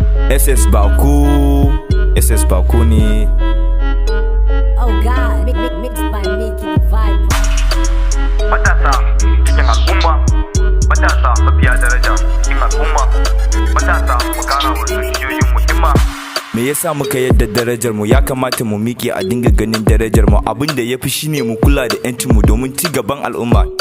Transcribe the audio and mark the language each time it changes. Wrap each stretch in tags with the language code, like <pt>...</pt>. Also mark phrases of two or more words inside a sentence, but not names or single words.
<en>S S Baku, S S Baku ne. Oh God, mi-, mi-, mixed by Mickey the Vibe.</en> <ha>Matasa cikin al'umma, matasa mafiya daraja cikin al'umma, matasa mu kara wa zuciyoyin mu himma. Me yasa muka yadda darajar mu? Ya kamata mu miƙe a dinga ganin darajar mu. Abin da ya fi shine mu kula da yancin mu domin ci gaban al'umma.</ha>